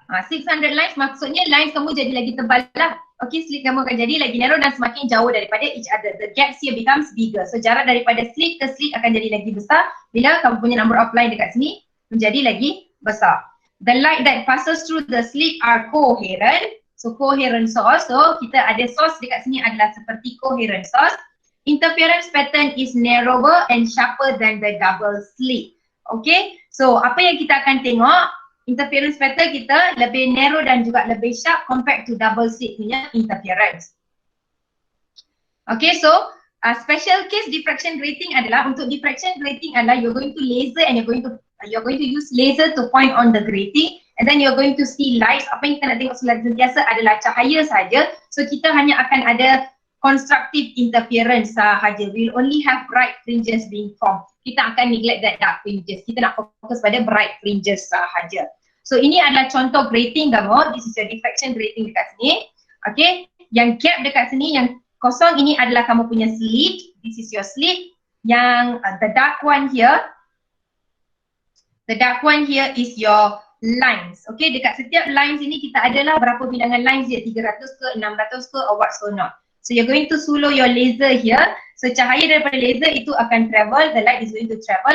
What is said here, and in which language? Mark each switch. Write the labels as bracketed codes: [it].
[ms] 600 lines maksudnya lines kamu jadi lagi tebal lah. Okay, slit kamu akan jadi lagi narrow dan semakin jauh daripada [en] each other. The gaps here becomes bigger. [ms] So jarak daripada slit ke slit akan jadi lagi besar bila kamu punya number of line dekat sini menjadi lagi besar. [en] The light that passes through the slit are coherent. So coherent source. [ms] So kita ada source dekat sini adalah seperti coherent source. [en] Interference pattern is narrower and sharper than the double slit. [ms] Okay, so apa yang kita akan tengok, interference pattern kita lebih narrow dan juga lebih sharp [en] compared to double slit [ms] punya interference. [en] Okay, so special case diffraction grating adalah, [ms] untuk diffraction grating adalah [en] you're going to laser and you're going to use laser to point on the grating, and then you're going to see lights. [ms] Apa yang kita nak tengok sentiasa adalah cahaya saja. So kita hanya akan ada constructive interference sahaja. [en] We'll only have bright fringes being formed. [ms] Kita akan neglect [en] that dark fringes. [ms] Kita nak fokus pada bright fringes sahaja. So ini adalah contoh grating kamu. [en] This is your diffraction grating [ms] dekat sini. Okay, yang gap dekat sini, yang kosong ini adalah kamu punya slit. [en] This is your slit. Yang the dark one here is your lines. [ms] Okay, dekat setiap lines ini kita adalah berapa bilangan lines dia, 300 ke, 600 ke, [en] or what so not. So you're going to follow your laser here. So [ms] cahaya daripada laser itu akan [en] travel, the light is going to travel.